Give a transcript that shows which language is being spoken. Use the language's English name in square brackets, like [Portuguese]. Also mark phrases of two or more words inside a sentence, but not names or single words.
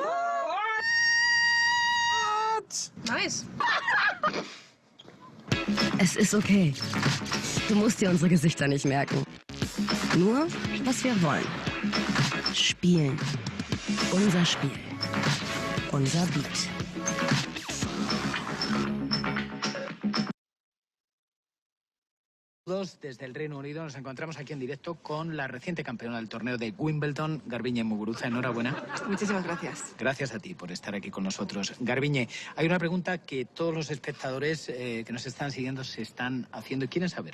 [English] What? Nice. [German] Es ist okay. Du musst dir unsere Gesichter nicht merken. Nur, was wir wollen. Spielen. Unser Spiel. Unser Beat. [Spanish] Desde el Reino Unido nos encontramos aquí en directo con la reciente campeona del torneo de Wimbledon, Garbiñe Muguruza. Enhorabuena. Muchísimas gracias. Gracias a ti por estar aquí con nosotros. Garbiñe, hay una pregunta que todos los espectadores que nos están siguiendo se están haciendo y quieren saber.